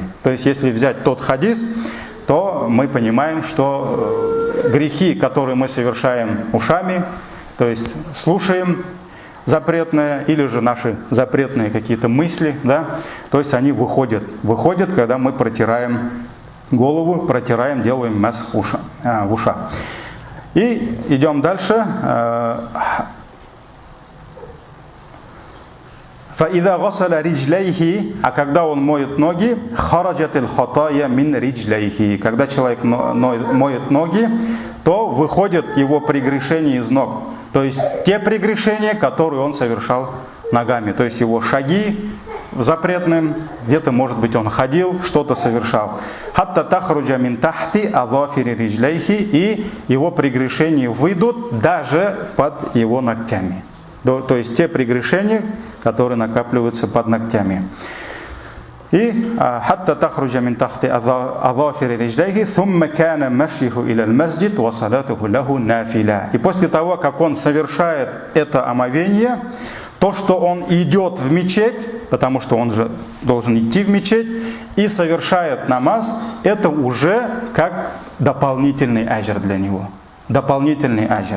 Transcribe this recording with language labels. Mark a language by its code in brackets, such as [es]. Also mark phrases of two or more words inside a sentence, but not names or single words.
[ru] То есть если взять тот хадис, то мы понимаем, что грехи, которые мы совершаем ушами, то есть слушаем запретное, или же наши запретные какие-то мысли, то есть они выходят, когда мы протираем голову, делаем масх в ушах. И идем дальше. [ar] فَإِذَا غَسَلَ رِجْلَيْهِ, [ru] а когда он моет ноги, [ar] خَرَجَتِ الْخَطَايَا مِنْ رِجْلَيْهِ, [ru] когда человек моет ноги, то выходят его прегрешения из ног. То есть те прегрешения, которые он совершал ногами. То есть его шаги запретным, где-то, может быть, он ходил, что-то совершал. [ar] «حتى تخرج من تحت أظفار رجليه», [ru] и его прегрешения выйдут даже под его ногтями. То есть те прегрешения, которые накапливаются под ногтями. [ar] И «حتى تخرج من تحت أظفار رجليه ثم كان مشيه إلى المسجد وصلاته له نافلة». [ru] И после того, как он совершает это омовение, то, что он идет в мечеть, потому что он же должен идти в мечеть, и совершает намаз, это уже как дополнительный аджр для него. Дополнительный аджр.